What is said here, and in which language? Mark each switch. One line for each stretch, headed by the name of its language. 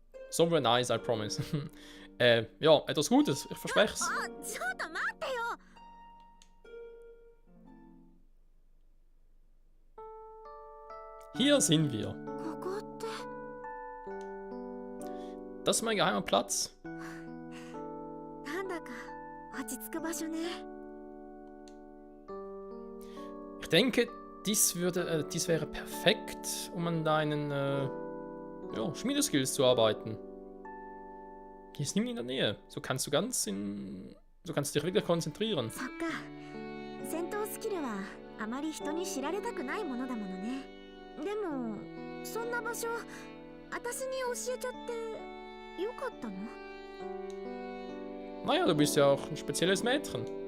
English: Somewhere nice, I promise.
German: Ja, etwas Gutes, ich verspreche es.
Japanese: ちょっと待ってよ。
German: Hier sind wir.
Japanese: ここって
German: Das ist mein geheimer Platz.
Japanese: なんだか落ち着く場所ね。
German: Ich denke, dies wäre perfekt, um an deinen ja, Schmiedeskills zu arbeiten. Hier ist niemand in der Nähe. So kannst du dich wirklich konzentrieren.
Japanese: そっか。戦闘スキルはあまり人に知られたくないものだものね。でもそんな場所私に教えちゃってよかったの？
German: Naja, du bist ja auch ein spezielles Mädchen.